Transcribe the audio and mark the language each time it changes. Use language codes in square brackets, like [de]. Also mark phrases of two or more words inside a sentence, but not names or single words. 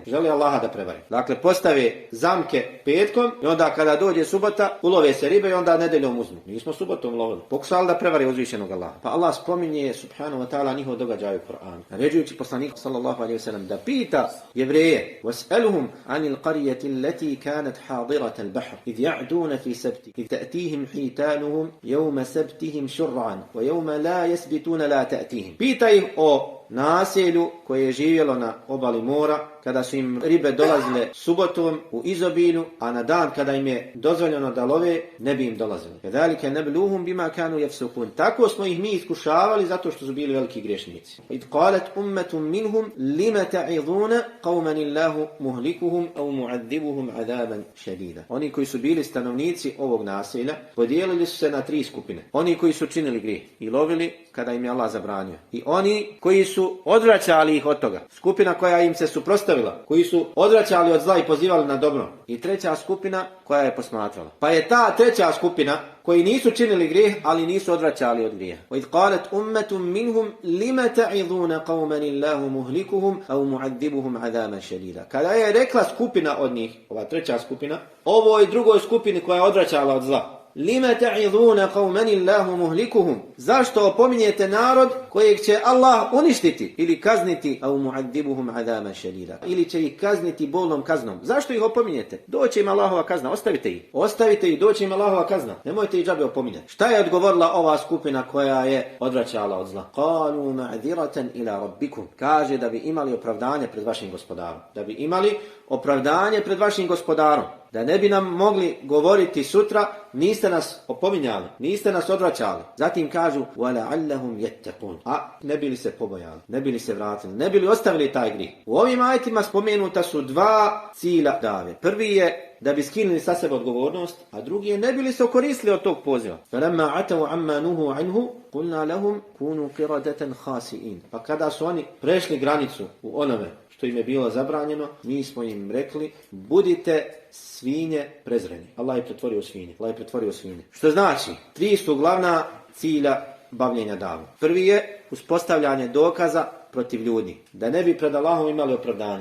[bs] Želi Allaha da prevari. Dakle, postave zamke petkom i onda kada dođe subota, ulove se ribe i onda nedeljom uzmu. Nismo subotom lovili. Pokušali da prevari uzvišenog Allaha. Pa Allah spominje [ar] سبحانه وتعالى [bs] njihov događaj u Kur'anu. Naređujući poslanika [ar] صلى الله عليه وسلم [bs] da pita jevreje: [ar] "واسألهم عن القرية التي كانت حاضرة البحر إذ يعدون في السبت إذ تأتيهم حيتانهم يوم سبتهم شرعا ويوم لا يسبتون لا تأتيهم." [bs] Pita ih o naselju koje je živjelo na obali mora, kada su im ribe dolazile subotom u izobilju, a na dan kada im je dozvoljeno da love, ne bi im dolazili. [ar] كذلك نبلوهم بما كانوا يفسقون. [bs] Tako smo ih mi iskušavali zato što su bili veliki grešnici. [ar] إذ قالت أمة منهم لم تعظون قوما الله مهلكهم أو معذبهم عذابا شديدا. [bs] Oni koji su bili stanovnici ovog naselja podijelili su se na tri skupine. Oni koji su činili grijeh i lovili kada im je Allah zabranio. I oni koji su odvraćali ih od toga. Skupina koja im se suprotstavila, koji su odvraćali od zla i pozivali na dobro. I treća skupina koja je posmatrala. Pa je ta treća skupina koji nisu činili grijeh, ali nisu odvraćali od grijeha. [ar] وَإِذْ قَالَتْ أُمَّةٌ مِّنْهُمْ لِمَ تَعِظُونَ قَوْمًا اللَّهُ مُهْلِكُهُمْ أَوْ مُعَذِّبُهُمْ عَذَابًا شَدِيدًا. [bs] Kada je rekla skupina od njih, ova treća skupina, ovoj drugoj skupini koja je odvraćala od zla, [ar] لم تعظون قوما الله مهلكهم. [bs] Zašto opominjete narod kojeg će Allah uništiti ili kazniti, [ar] أو معذبهم عذابا شديدا, [bs] ili će ih kazniti bolnom kaznom. Zašto ih opominjete? Doće im Allahova kazna, ostavite ih. Ostavite ih, doće im Allahova kazna. Nemojte ih džabe opominjati. Šta je odgovorila ova skupina koja je odvraćala od zla? [ar] قالوا معذرة إلى ربكم. [bs] Kaže da bi imali opravdanje pred vašim gospodarom. Da bi imali opravdanje pred vašim gospodarom. Da ne bi nam mogli govoriti sutra, niste nas opominjali, niste nas odvraćali. Zatim kažu, [ar] وَلَعَلَّهُمْ يَتَّقُونَ. [bs] A ne bili se pobojali, ne bili se vratili, ne bili ostavili taj grih. U ovim ajetima spomenuta su dva cilja dave. Prvi je da bi skinuli sa sebe odgovornost, a drugi je ne bili se okoristili od tog poziva. [ar] فَلَمَّا عَتَوْا عَمَّا نُهُوا عَنْهُ قُلْنَا لَهُمْ كُونُوا قِرَدَةً خَاسِئِينَ. [bs] Pa kada su oni prešli granicu u onome što im je bilo zabranjeno, mi smo im rekli, budite svinje prezreni. Allah je pretvorio svinje. Allah je pretvorio svinje. Što znači, tri su glavna cilja bavljenja davom. Prvi je uspostavljanje dokaza protiv ljudi, da ne bi pred Allahom imali opravdanje.